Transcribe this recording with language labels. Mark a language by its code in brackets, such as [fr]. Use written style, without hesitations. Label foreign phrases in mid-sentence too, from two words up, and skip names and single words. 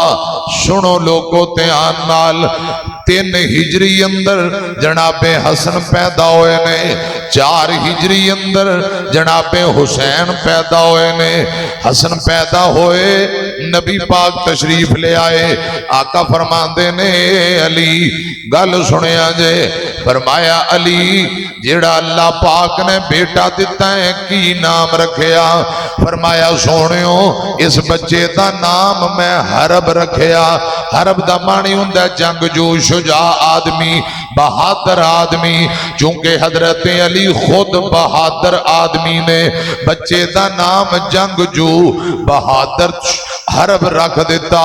[pa] سنو لوگو دھیان نال، 3 ہجری اندر جناب حسن پیدا ہوئے نے، 4 ہجری اندر جناب حسین پیدا ہوئے نے۔ حسن پیدا ہوئے، نبی پاک تشریف لے آئے، آقا فرماندے نے علی گل سنیا جے، فرمایا علی جیڑا اللہ پاک نے بیٹا دیتا ہے کی نام رکھیا؟ فرمایا سونیو اس بچے دا نام میں حرب رکھیا۔ حرب دا معنی ہوندا جنگجو، شجاع آدمی، بہادر آدمی، چونکہ حضرت علی خود بہادر آدمی نے، بچے دا نام جنگجو بہادر حرب رکھ دیتا۔